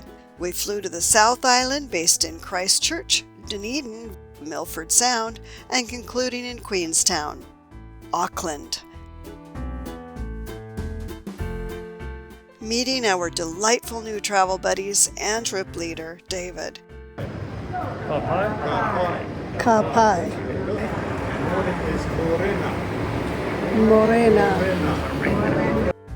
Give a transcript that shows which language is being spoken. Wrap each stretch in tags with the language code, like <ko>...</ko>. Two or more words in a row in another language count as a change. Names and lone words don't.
<en>We flew to the South Island, based in Christchurch, Dunedin, Milford Sound, and concluding in Queenstown, Auckland. Meeting our delightful new travel buddies and trip leader, David.</en> <mi>Ka pai? Ka pai.</mi> <en>Is</en> <mi>Morena.</mi>